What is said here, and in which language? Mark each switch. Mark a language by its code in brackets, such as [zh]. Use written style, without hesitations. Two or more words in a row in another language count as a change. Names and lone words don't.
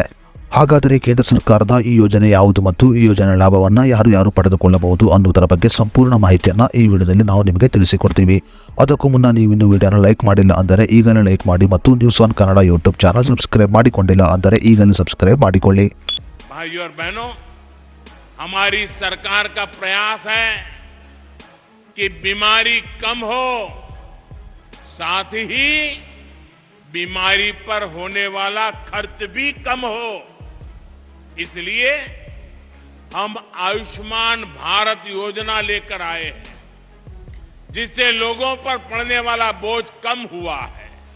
[kn] ಹಾಗಾದರೆ ಕೇಂದ್ರ ಸರ್ಕಾರದ ಈ ಯೋಜನೆ ಯಾವುದು ಮತ್ತು ಈ ಯೋಜನೆ ಲಾಭವನ್ನು ಯಾರು ಪಡೆದುಕೊಳ್ಳಬಹುದು ಅನ್ನುವುದರ ಬಗ್ಗೆ ಸಂಪೂರ್ಣ ಮಾಹಿತಿಯನ್ನು ಈ ವಿಡಿಯೋದಲ್ಲಿ ನಾವು ನಿಮಗೆ ತಿಳಿಸಿಕೊಡ್ತೀವಿ. ಅದಕ್ಕೂ ಮುನ್ನ ನೀವು ಇನ್ನೂ ವಿಡಿಯೋನ ಲೈಕ್ ಮಾಡಿಲ್ಲ ಅಂದರೆ ಈಗಲೇ ಲೈಕ್ ಮಾಡಿ ಮತ್ತು ನ್ಯೂಸ್ ಒನ್ ಕನ್ನಡ ಯೂಟ್ಯೂಬ್ ಚಾನಲ್ ಸಬ್ಸ್ಕ್ರೈಬ್ ಮಾಡಿಕೊಂಡಿಲ್ಲ ಅಂದರೆ ಈಗಲೇ ಸಬ್ಸ್ಕ್ರೈಬ್ ಮಾಡಿಕೊಳ್ಳಿ. [hi] भाइयों और बहनों, हमारी सरकार का प्रयास है कि बीमारी कम हो, साथ ही बीमारी पर होने वाला खर्च भी कम हो. इसलिए हम आयुष्मान भारत योजना लेकर आए हैं, जिससे लोगों पर पड़ने वाला बोझ कम हुआ है.